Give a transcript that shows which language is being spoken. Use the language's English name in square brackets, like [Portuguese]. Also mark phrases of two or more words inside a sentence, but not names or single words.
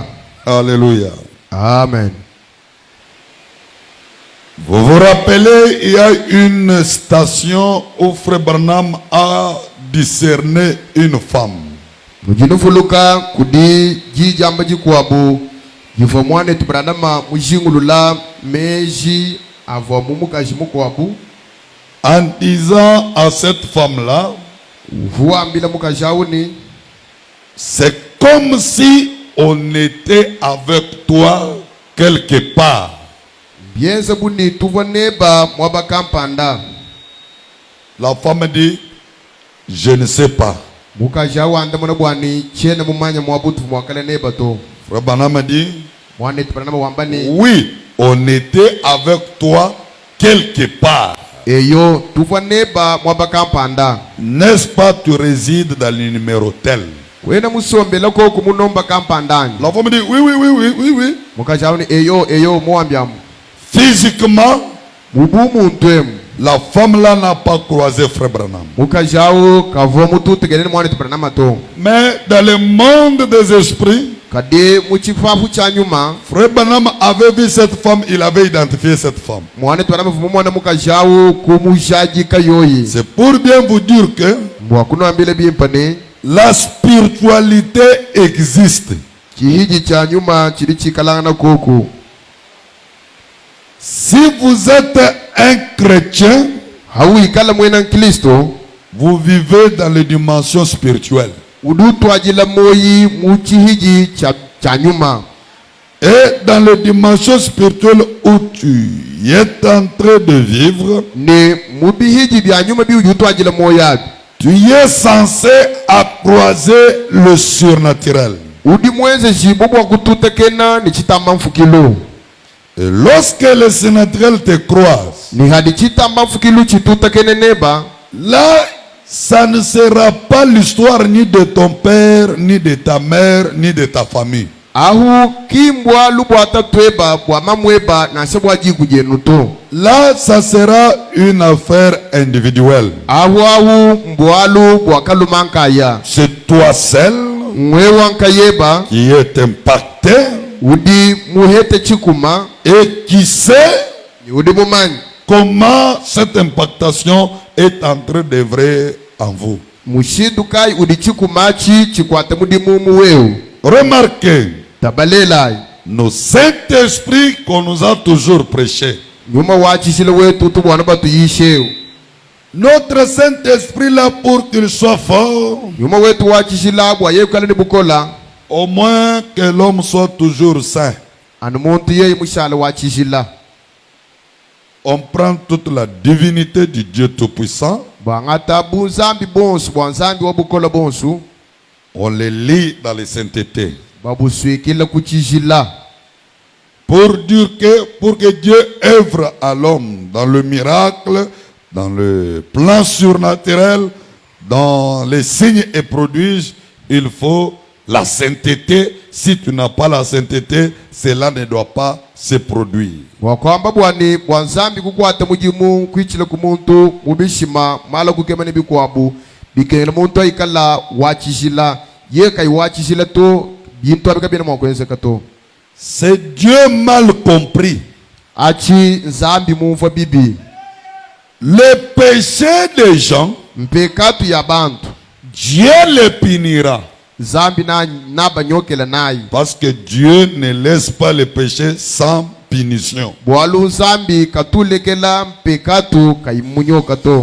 [French] Alléluia. Amen. Vous vous rappelez, il y a une station où Frère Branham a discerné une femme. [Luba-Lulua] Mujinufuluka kudi jijamba jikwabu jifomwane tubranama mujingulula meji avomuka jimukwabu [French] En disant à cette femme-là, [Luba-Lulua] vuambila mukajauni [French] c'est comme si on était avec toi quelque part. [Luba-Lulua] bienze buni tuvoneba mwabakampanda. [French] La femme dit, je ne sais pas. [Luba-Lulua] Mukajawa andamana bwani chene mumanya mwabutu mwakale neba to. [French] Frère Branham dit, [Luba-Lulua] Mwane tubranama wambani [French] oui, on était avec toi quelque part. [Luba-Lulua] eyo tuvoneba mwabakampanda. [French] N'est-ce pas, tu résides dans le numéro tel? [Luba-Lulua] Kwena musombela ko kumunomba kampandani. [French] La femme dit, oui, oui, oui, oui, oui, oui. [Luba-Lulua] Mukajauni eyo mwambiamu. [French] Physiquement, [Luba-Lulua] Mubumu ntwemu. [French] la femme là n'a pas croisé Frère Branham. [Luba-Lulua] Mukajao kavo mutu tegeleni mwane tubranama to. [French] Mais dans le monde des esprits, [Luba-Lulua] Kade muchifafu cha nyuma [French] Frère Branham avait vu cette femme, il avait identifié cette femme. [Luba-Lulua] mwane tubranama vumu mwana mukajao kumujaji kayoyi. [French] C'est pour bien vous dire que [Luba-Lulua] Mwakuno ambile bimpane [French] la spiritualité existe. [Luba-Lulua] chihiji cha nyuma chiri chikalana koko. [French] Si vous êtes un chrétien, [Luba-Lulua] Hawi kala mwena Kristo [French] vous vivez dans les dimensions spirituelles. [Luba-Lulua] udutu ajila moyi muchihiji cha nyuma. [French] Et dans les dimensions spirituelles où tu es en train de vivre, [Luba-Lulua] Ne mubihiji bya nyuma bi udutu ajila moya. [French] tu es censé croiser le surnaturel. [Luba-Lulua] Udi mwenze jibobo kututa kena ni chitamba mfukilo. [French] Et lorsque le surnaturel te croise, [Luba-Lulua] Ni hadi chitamba mfukilu chituta kene neba. [French] là, ça ne sera pas l'histoire ni de ton père, ni de ta mère, ni de ta famille. [Luba-Lulua] Ahu kimbwa lubwata tweba bwa mamweba na sebwa jigu jenuto. [French] Là, ça sera une affaire individuelle. [Luba-Lulua] Ahu mbwalu bwa kalumankaya. [French] C'est toi seul [Luba-Lulua] Mwewa nkayeba [French] qui est impacté [Luba-Lulua] udi muhete chikuma [French] et qui sait [Luba-Lulua] ni udi mumanyi. [French] comment cette impactation est en train d'œuvrer en vous. [Luba-Lulua] Mushidukai udi chikumachi chikwate mudi mumu weu. [French] Remarquez, [Luba-Lulua] Tabalela [French] nos Saint-Esprit qu'on nous a toujours prêché. [Luba-Lulua] nyuma wachisile wetu tubwana batu yisheu. [French] Notre Saint-Esprit là pour qu'il soit fort, [Luba-Lulua] Nyuma wetu wachishila bwa yekale ni bukola. [French] au moins que l'homme soit toujours saint. [Luba-Lulua] Anu muntu yeye mushala wachishila. [French] On prend toute la divinité du Dieu Tout-Puissant, [Luba-Lulua] Bwangata bunzambi bonsu bwanzambi wabukola bonsu. [French] on les lit dans les saintetés. [Luba-Lulua] Babuswikila kuchishila. [French] Pour dire que, pour que Dieu œuvre à l'homme dans le miracle, dans le plan surnaturel, dans les signes et prodiges, il faut la sainteté. Si tu n'as pas la sainteté, cela ne doit pas se produire. [Luba-Lulua] Wakwamba bwani bwanzambi kukwata mujimu kwichila kumuntu mubishima mala kukemane bikwabu bikela muntu ikala wachishila ye kai wachishila to bintu abikabina mwakwense kato. [French] C'est Dieu mal compris. [Luba-Lulua] Achi nzambi mumfa bibi. [French] Le péché des gens, [Luba-Lulua] Mpekatu ya bantu [French] Dieu les punira. [Luba-Lulua] zambi na naba nyokela nayi. [French] Parce que Dieu ne laisse pas le péché sans punition. [Luba-Lulua] Bwalu zambi katulekela mpekatu kaimunyo kato.